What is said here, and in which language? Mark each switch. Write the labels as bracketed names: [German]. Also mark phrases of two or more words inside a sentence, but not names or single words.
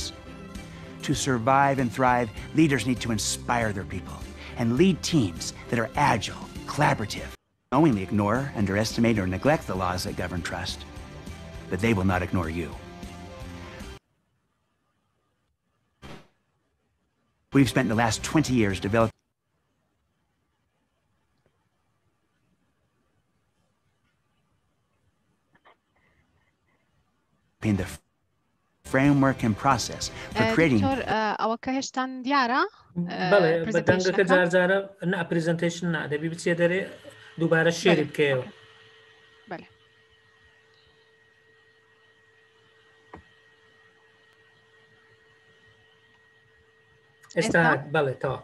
[English] To survive and thrive, leaders need to inspire their people and lead teams that are agile, collaborative, knowingly ignore, underestimate, or neglect the laws that govern trust, but they will not ignore you. We've spent the last 20 years developing the framework and process for creating. [Central Kurdish] دكتور ئەوەکە هێشتان دیارە؟ بەڵێ بەدەنگەکە جارجارە نا پرزنتیشن نادەبی بچێ دەرێ دووبارە شێری بکەیەوە. بەڵێ. ئێستا بەڵێ تەواو.